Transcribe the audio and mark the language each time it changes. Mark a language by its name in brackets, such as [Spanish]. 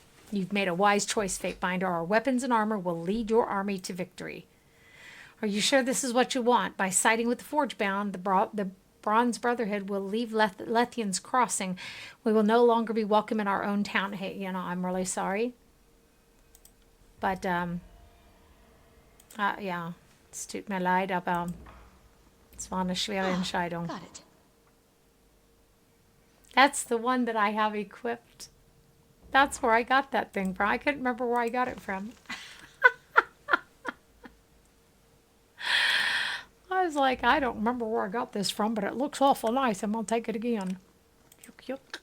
[English] You've made a wise choice, Fatebinder. Our weapons and armor will lead your army to victory. Are you sure this is what you want? By siding with the Forgebound, the Bronze Brotherhood will leave Lethian's crossing. We will no longer be welcome in our own town. Hey, you know, I'm really sorry. [German] But, ja, es tut mir leid, aber es war eine schwere Entscheidung. [English] Got it. That's the one that I have equipped. That's where I got that thing from. I couldn't remember where I got it from. I was like, I don't remember where I got this from, but it looks awful nice. I'm going to take it again. Yuck, yuck.